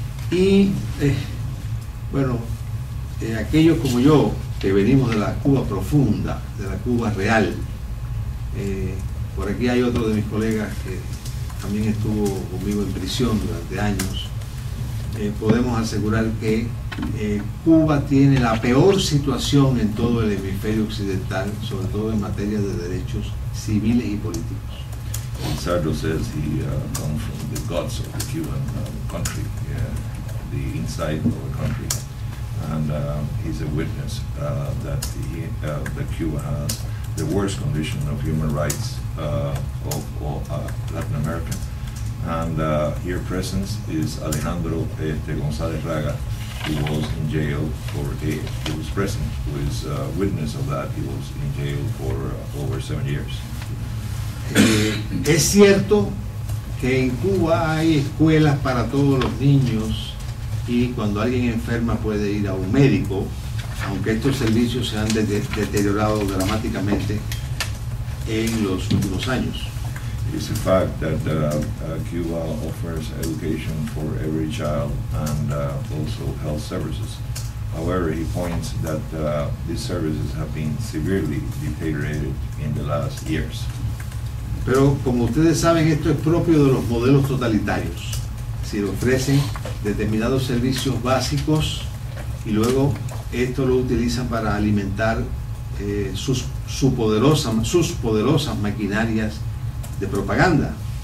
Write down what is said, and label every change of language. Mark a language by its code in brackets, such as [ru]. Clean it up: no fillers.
[es] Y bueno, aquellos como yo que venimos de la Cuba profunda, de la Cuba real, por aquí hay otro de mis colegas que también estuvo conmigo en prisión durante años, podemos asegurar que Cuba tiene la peor situación en todo el hemisferio occidental, sobre todo en materia de derechos civiles y políticos. [en] Lizardo says he comes from the guts of the Cuban country, the inside of the country, and he's a witness that Cuba has the worst condition of human rights of Latin America. And here present is Alejandro González Raga, who was in jail he was present, who is a witness of that. He was in jail for over 7 years. [es] Es cierto que en Cuba hay escuelas para todos los niños y cuando alguien enferma puede ir a un médico, aunque estos servicios se han deteriorado dramáticamente en los últimos años. [en] It's a fact that Cuba offers education for every child and also health services. However, he points that these services have been severely deteriorated in the last years. [es] Pero como ustedes saben, esto es propio de los modelos totalitarios. Se ofrecen determinados servicios básicos y luego esto lo utilizan para alimentar sus poderosas maquinarias de propaganda.